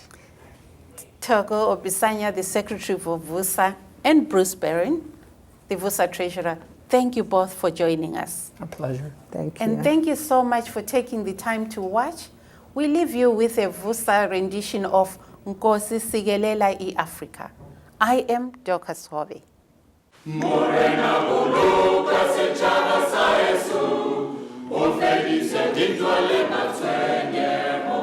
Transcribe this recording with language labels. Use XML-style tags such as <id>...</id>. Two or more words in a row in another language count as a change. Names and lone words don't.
<en>Togo Obisanya, the Secretary for VUSA, and Bruce Barron, the VUSA Treasurer, thank you both for joining us. A pleasure. Thank you. And thank you so much for taking the time to watch. We leave you with a VUSA rendition of Nkosi Sigelela I Africa. I am Dorcas Hove.</en> <st>Morena boloka setšhaba sa heso, o fedise dintwa le matshwenye.</st>